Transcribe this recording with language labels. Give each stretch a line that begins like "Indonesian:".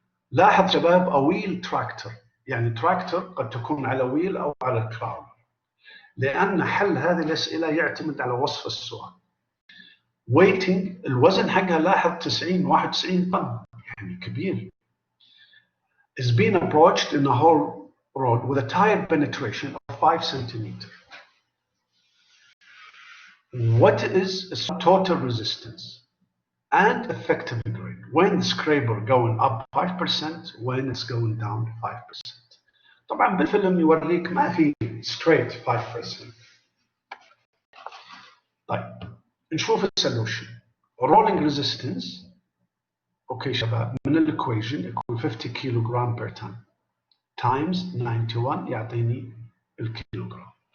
Arabic: لاحظ شباب ويل تراكتور، يعني تراكتور قد تكون على ويل أو على كراون، لأن حل هذه الأسئلة يعتمد على وصف السؤال. ويتنج الوزن حقها لاحظ 91 طن، يعني كبير.
English: is being approached in a whole road with a tire penetration of 5 centimeters. What is its total resistance and effective grade when the scraper going up 5%, when it's going down 5%.
Arabic: طبعا بالفيلم يوريك ما في straight 5%. طيب نشوف السولوشن. rolling resistance اوكي شباب من الايكويشن equal 50 كيلو جرام
English: per ton times 91
Arabic: يعطيني الكيلوغرام.